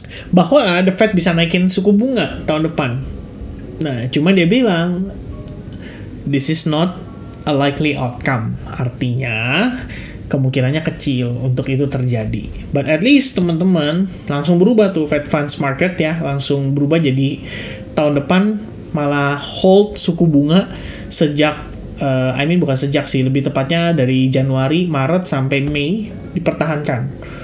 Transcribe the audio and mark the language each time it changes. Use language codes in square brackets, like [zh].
[id] Bahwa The Fed bisa naikin suku bunga tahun depan. Nah, cuma dia bilang [en] this is not a likely outcome. [id] Artinya kemungkinannya kecil untuk itu terjadi. [en] But at least [id] teman-teman langsung berubah tuh Fed Funds Market ya, langsung berubah jadi tahun depan malah hold suku bunga sejak bukan sejak sih, lebih tepatnya dari Januari, Maret sampai Mei dipertahankan.